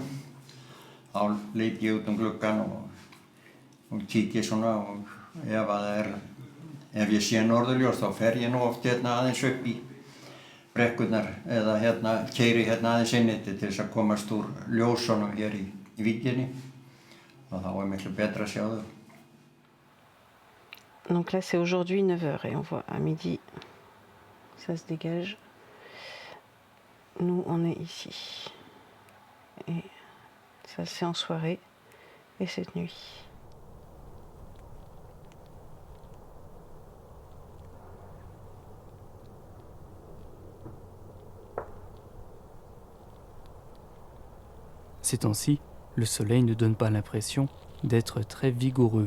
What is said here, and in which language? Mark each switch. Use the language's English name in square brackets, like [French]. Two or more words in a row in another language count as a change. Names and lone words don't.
[Icelandic] Þá lít ég út gluggann og kíki svona og ef ég sé norðurljós þá fer ég nú oft aðeins upp í brekkurnar eða keyri aðeins inn til þess að komast úr ljósunum hér í víkinni og þá er miklu betra að sjá þau. [French] Donc là c'est aujourd'hui 9h et on voit à midi ça se dégage. Nous on est ici et ça c'est en soirée et cette nuit. Ces temps-ci, le soleil ne donne pas l'impression d'être très vigoureux.